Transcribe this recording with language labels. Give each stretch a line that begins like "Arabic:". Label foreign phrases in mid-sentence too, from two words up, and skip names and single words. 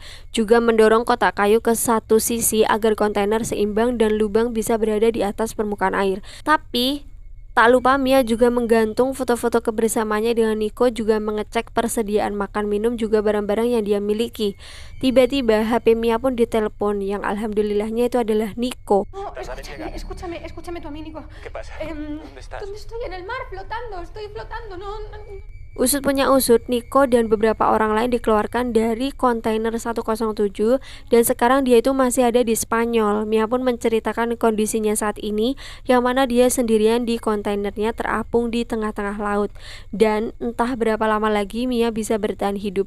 Indonesian: Juga mendorong kotak kayu ke satu sisi agar kontainer seimbang dan lubang bisa berada di atas permukaan air. Tapi tak lupa Mia juga menggantung foto-foto kebersamaannya dengan Niko, juga mengecek persediaan makan minum juga barang-barang yang dia miliki. Tiba-tiba HP Mia pun ditelepon, yang alhamdulillahnya itu adalah Niko.
Spanish: No, escúchame tú a mí, Nico. ¿Qué pasa? ¿Dónde estás? ¿Dónde estoy? En el mar, estoy flotando, no.
Indonesian: Usut punya usut, Niko dan beberapa orang lain dikeluarkan dari kontainer 107 dan sekarang dia itu masih ada di Spanyol. Mia pun menceritakan kondisinya saat ini, yang mana dia sendirian di kontainernya terapung di tengah-tengah laut. Dan entah berapa lama lagi Mia bisa bertahan hidup.